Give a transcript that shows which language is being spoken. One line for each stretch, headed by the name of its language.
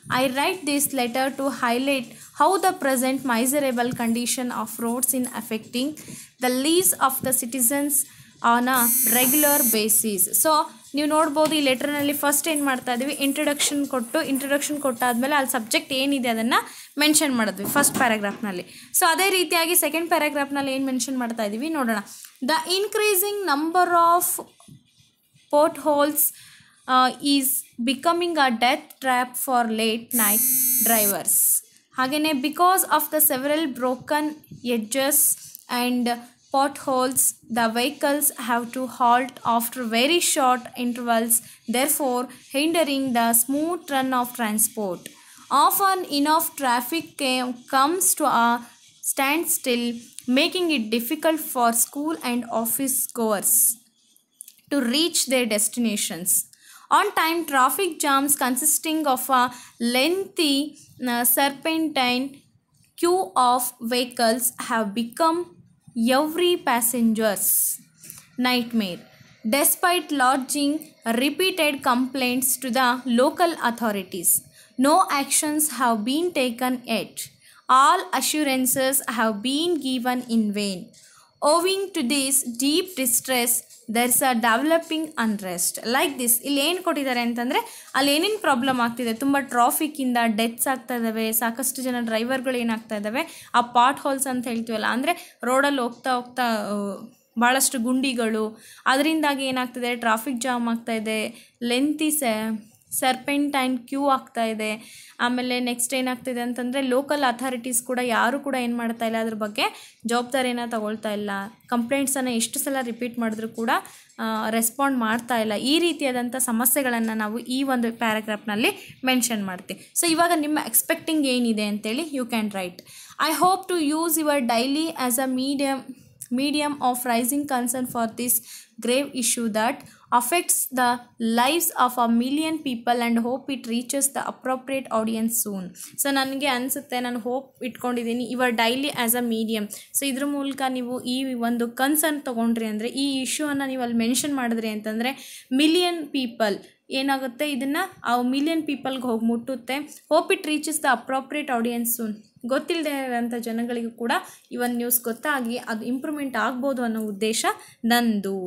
English: I write this letter to highlight how the present miserable condition of roads is affecting the lives of the citizens on a regular basis.
Kannada: So ನೀವು ನೋಡ್ಬೋದು ಈ ಲೆಟ್ರ್ನಲ್ಲಿ first ಏನು ಮಾಡ್ತಾ ಇದ್ದೀವಿ, introduction ಕೊಟ್ಟಾದಮೇಲೆ ಅಲ್ಲಿ subject ಏನಿದೆ ಅದನ್ನು mention ಮಾಡಿದ್ವಿ ಫಸ್ಟ್ ಪ್ಯಾರಾಗ್ರಾಫ್ನಲ್ಲಿ. ಸೊ ಅದೇ ರೀತಿಯಾಗಿ ಸೆಕೆಂಡ್ ಪ್ಯಾರಾಗ್ರಾಫ್ನಲ್ಲಿ ಏನು ಮೆನ್ಷನ್ ಮಾಡ್ತಾ ಇದ್ದೀವಿ ನೋಡೋಣ.
English: The increasing number of potholes is becoming a death trap for late night drivers. ಹಾಗೆಯೇ because of the several broken edges and potholes, the vehicles have to halt after very short intervals, therefore hindering the smooth run of transport. Often enough traffic comes to a stand still, making it difficult for school and office goers to reach their destinations. On time, traffic jams consisting of a lengthy serpentine queue of vehicles have become every passenger's nightmare. Despite lodging repeated complaints to the local authorities, no actions have been taken yet. All assurances have been given in vain. Owing to this deep distress, there is a developing unrest. Like this
Kannada: ಇಲ್ಲಿ ಏನು ಕೊಟ್ಟಿದ್ದಾರೆ ಅಂತಂದರೆ ಅಲ್ಲಿ ಏನೇನು problem ಆಗ್ತಿದೆ, ತುಂಬ ಟ್ರಾಫಿಕ್ಕಿಂದ deaths ಆಗ್ತಾ ಇದ್ದಾವೆ, ಸಾಕಷ್ಟು ಜನ ಡ್ರೈವರ್ಗಳು ಏನಾಗ್ತಾ ಇದ್ದಾವೆ, ಆ ಪಾಟ್ ಹೋಲ್ಸ್ ಅಂತ ಹೇಳ್ತೀವಲ್ಲ, ಅಂದರೆ ರೋಡಲ್ಲಿ ಹೋಗ್ತಾ ಹೋಗ್ತಾ ಭಾಳಷ್ಟು ಗುಂಡಿಗಳು, ಅದರಿಂದಾಗಿ ಏನಾಗ್ತಿದೆ, ಟ್ರಾಫಿಕ್ ಜಾಮ್ ಆಗ್ತಾಯಿದೆ, ಲೆಂತಿ ಸರ್ಪೆಂಟೈನ್ ಕ್ಯೂ ಆಗ್ತಾ ಇದೆ. ಆಮೇಲೆ ನೆಕ್ಸ್ಟ್ ಏನಾಗ್ತಿದೆ ಅಂತಂದರೆ ಲೋಕಲ್ ಅಥಾರಿಟೀಸ್ ಕೂಡ ಯಾರು ಕೂಡ ಏನು ಮಾಡ್ತಾ ಇಲ್ಲ, ಅದ್ರ ಬಗ್ಗೆ ಜವಾಬ್ದಾರಿಯನ್ನು ತಗೊಳ್ತಾ ಇಲ್ಲ. ಕಂಪ್ಲೇಂಟ್ಸನ್ನು ಎಷ್ಟು ಸಲ ರಿಪೀಟ್ ಮಾಡಿದ್ರೂ ಕೂಡ ರೆಸ್ಪಾಂಡ್ ಮಾಡ್ತಾ ಇಲ್ಲ. ಈ ರೀತಿಯಾದಂಥ ಸಮಸ್ಯೆಗಳನ್ನು ನಾವು ಈ ಒಂದು ಪ್ಯಾರಾಗ್ರಾಫ್ನಲ್ಲಿ ಮೆನ್ಷನ್ ಮಾಡ್ತೀವಿ. ಸೊ ಇವಾಗ ನಿಮ್ಮ ಎಕ್ಸ್ಪೆಕ್ಟಿಂಗ್ ಏನಿದೆ ಅಂತೇಳಿ
English: You can write. I hope to use your daily as a medium of rising concern for this grave issue that affects the lives of a million people and hope it reaches the appropriate audience soon.
Kannada: So ನನಗೆ ಅನಿಸುತ್ತೆ, ನಾನು hope ಇಟ್ಕೊಂಡಿದ್ದೀನಿ
English: Your daily as a medium.
Kannada: So ಇದ್ರ ಮೂಲಕ ನೀವು ಈ ಒಂದು concern ತೊಗೊಂಡ್ರಿ ಅಂದರೆ, ಈ ಇಶ್ಯೂವನ್ನು ನೀವು ಅಲ್ಲಿ ಮೆನ್ಷನ್ ಮಾಡಿದ್ರಿ ಅಂತಂದರೆ ಮಿಲಿಯನ್ ಪೀಪಲ್ ಏನಾಗುತ್ತೆ, ಇದನ್ನು ಆ ಮಿಲಿಯನ್ ಪೀಪಲ್ಗೆ ಹೋಗಿ ಮುಟ್ಟುತ್ತೆ.
English: Hope it reaches the appropriate audience soon.
Kannada: ಗೊತ್ತಿಲ್ಲದೆ ಇರೋಂಥ ಜನಗಳಿಗೂ ಕೂಡ ಈ ಒಂದು ನ್ಯೂಸ್ ಗೊತ್ತಾಗಿ ಅದು ಇಂಪ್ರೂವ್ಮೆಂಟ್ ಆಗ್ಬೋದು ಅನ್ನೋ ಉದ್ದೇಶ ನಂದು.